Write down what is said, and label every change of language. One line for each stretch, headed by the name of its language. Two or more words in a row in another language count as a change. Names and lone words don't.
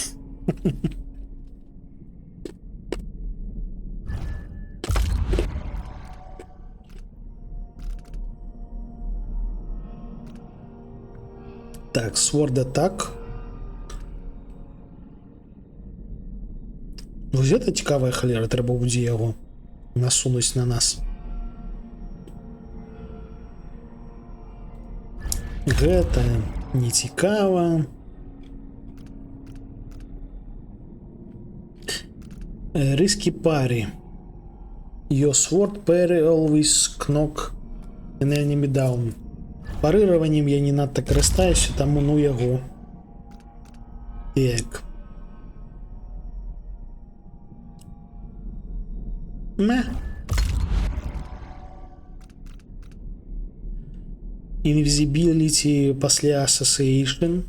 Belarusian: Так,
English: Sword Attack.
Belarusian: Вось гэта цікавая халера, трэба будзе яго насунуць на нас. Гэта не цікава.
English: Risky parry. Your sword parry always knock an enemy down.
Belarusian: Парыраваннем я не надта карыстаюся, таму ну яго. Так. Invisibility пасля Association.